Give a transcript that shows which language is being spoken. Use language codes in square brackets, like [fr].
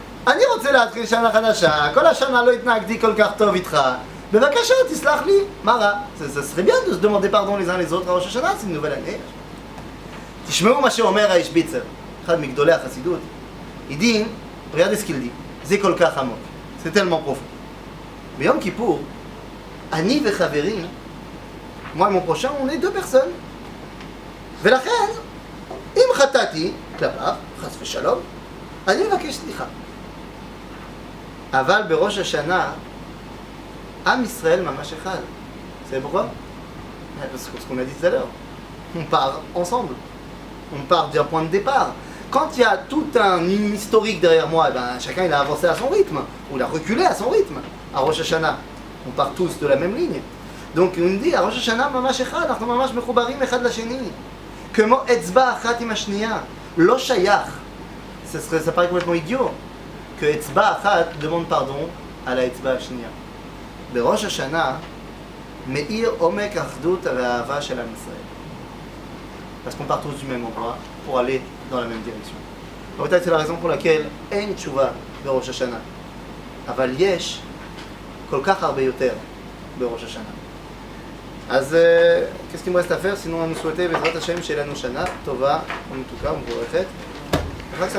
[he] אני רוצה להתחיל שנה חדשה, כל השנה לא התנהגתי כל כך טוב איתך. בבקשה, תסלח לי, מה רע? [fr] זה serait bien de se demander pardon les uns les autres à ראש השנה, c'est une nouvelle année. [he] תשמעו מה שאומר האיש ביצר, אחד מגדולי החסידות. [fr] Il dit, regardez ce qu'il dit, [he] זה כל כך עמוק, [fr] c'est tellement profond. [he] ביום כיפור, Ani vechaverim, [fr] moi et mon prochain, on est deux personnes. [he] ולכן, אם חטאתי כלפיו, חס ושלום, אני מבקש סליחה. אבל בראש השנה, עם ישראל ממש אחד. [fr] C'est pourquoi? Parce que ce qu'on a dit tout à l'heure. On part ensemble. On part d'un point de départ. Quand il y a tout un historique derrière moi, ben, chacun il a avancé à son rythme, ou il a reculé à son rythme. À Rosh Hashanah, on part tous de la même ligne. Donc on dit, à Rosh Hashanah, [he] mamash echad, אנחנו ממש מחוברים אחד לשני. כמו אצבע אחת עם השנייה. לא שייך. [fr] Ça paraît complètement idiot. Que [he] אצבע אחת [fr] demande pardon à la [he] אצבע השנייה. בראש השנה, מאיר עומק האחדות והאהבה של עם ישראל. [fr] Parce qu'on part tous du même endroit pour aller dans la même direction. Peut-être c'est la raison pour laquelle [he] אין תשובה בראש השנה. אבל יש כל כך הרבה יותר בראש השנה. [fr] אז qu'est-ce qu'il me reste à faire sinon à nous souhaiter [he] בעזרת השם שיהיה לנו שנה טובה ומתוקה ומבורכת.